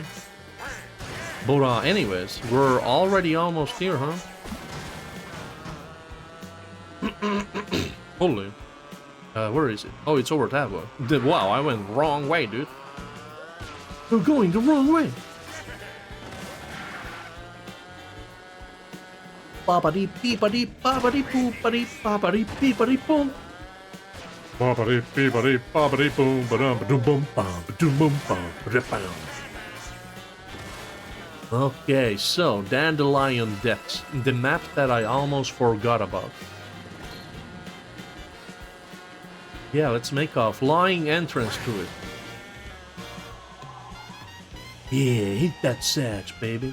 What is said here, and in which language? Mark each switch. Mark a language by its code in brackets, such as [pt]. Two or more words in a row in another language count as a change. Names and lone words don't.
[en] But, anyways, we're already almost here, huh? Holy. Where is it? Oh, it's over that way. Wow, I went wrong way, dude. We're going the wrong way. Babadi beepadi babadi boopadi babadi beepadi boom. Babadi beepadi babadi boom badum badum boom bam badum boom bam badum. Okay, so Dandelion Depths, the map that I almost forgot about. Yeah, let's make a flying entrance to it. Yeah, hit that sax, baby.